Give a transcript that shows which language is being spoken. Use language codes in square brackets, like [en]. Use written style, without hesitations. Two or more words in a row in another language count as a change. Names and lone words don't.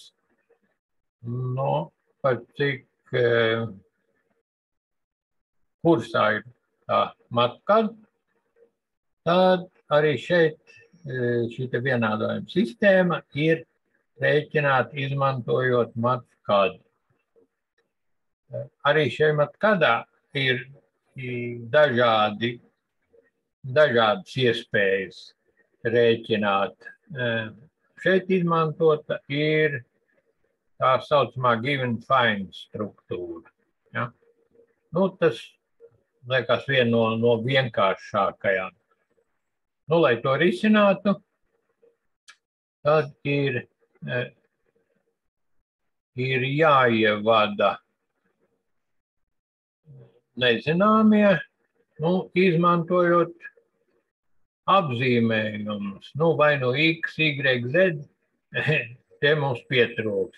[lv] Nu, par cik kursā ir tā matkad, tad arī šeit šī vienādojuma sistēma ir rēķināt, izmantojot matkadu. Arī šajā matkadā ir dažādas iespējas rēķināt. Šeit izmantota ir tā saucamā [en] give and find [lv] struktūra. Ja? Nu, tas liekas viena no vienkāršākajām. Nu, lai to risinātu, tad ir jāievada nezināmie, nu, izmantojot apzīmējumus, nu, vai no X, Y, Z, te mums pietrūks.